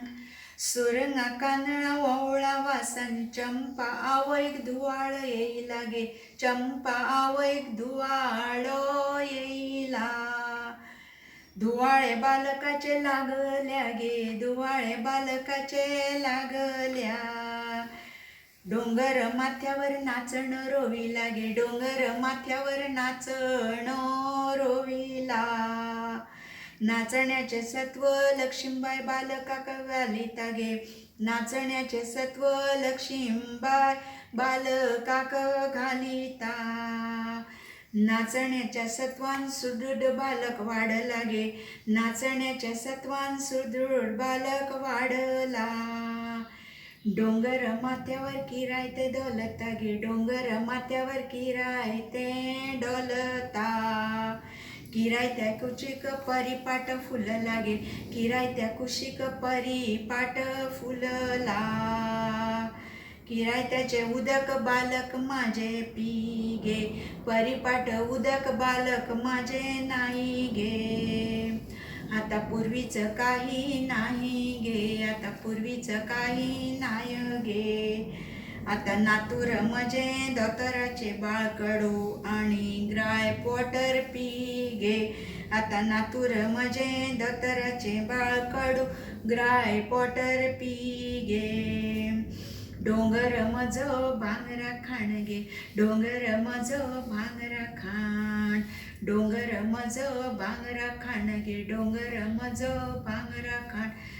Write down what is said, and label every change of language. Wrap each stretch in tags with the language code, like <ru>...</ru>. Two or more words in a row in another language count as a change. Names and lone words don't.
<kok>सुरंगा कानळा ओवळा वासान चंपा आवयक धुवाळ येयला गे, चंपा आवयक धुवाळो येयला. धुवाळे बालकाचे लागल्या गे, धुवाळे बालकाचे लागल्या. डोंगर माथ्यावर नाचण रोविला गे, डोंगर माथ्यावर नाचण रोविला. नाचण्याचे सत्व लक्ष्मीबाई बालकाक घालिता गे, नाचण्याचे सत्व लक्ष्मीबाई बालकाक घालिता. नाचण्याच्या सत्वान सुदृढ बालक वाढला गे, नाचण्याच्या सत्वान सुदृढ बालक वाढला. डोंगर माथ्यावर किरायते डोलता गे, डोंगर माथ्यावर किरायते डोलता. किरायत्या कुशीक परिपाट फुलला गे, किरायत्या कुशीक परिपाट फुलला. किरायत्याचे उदक बालक माझे पी गे, परिपाट उदक बालक माझे नाही गे.</kok> <mr>आता पूर्वीचं काही नाही गे, आता पूर्वीचं काही नाही गे. आता नातूर मजे दोतोराचे बाळकडू आणि ग्राय पोटर पी गे. आता नातूर मजे दोतोराचे बाळकडू ग्राय पोटर पी गे.</mr> <kok>डोंगर म्हजो भांगरा खाण गे, डोंगर म्हजो भांगरा खाण. डोंगर म्हजो भांगरा खाण गे, डोंगर म्हजो भांगरा खाण.</kok>